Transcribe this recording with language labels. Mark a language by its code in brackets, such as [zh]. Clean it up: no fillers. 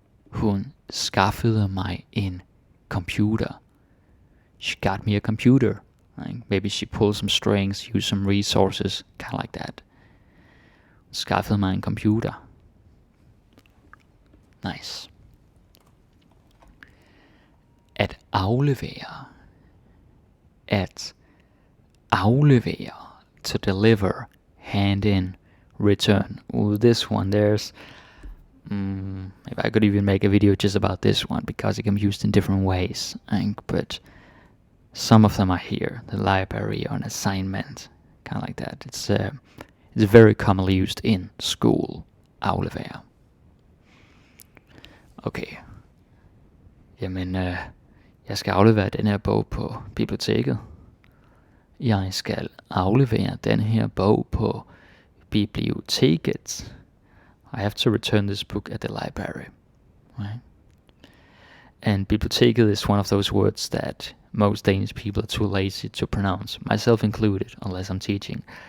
[da] Hun skaffede mig en computer. [en] She got me a computer. Right? Maybe she pulled some strings, used some resources, kind of like that. [da] Skaffede mig en computer. [en] Nice. [da] At aflevere. At aflevere. [en] To deliver. Hand in. Return. Ooh, this one, there's... if I could even make a video just about this one, because it can be used in different ways. But some of them are here. The library or an assignment. Kind of like that. It's very commonly used in school. [da] Aflevere. Okay. Jamen, jeg skal aflevere den her bog på biblioteket. Jeg skal aflevere den her bog på biblioteket. [en] I have to return this book at the library. Right? And biblioteket is one of those words that most Danish people are too lazy to pronounce, myself included, unless I'm teaching.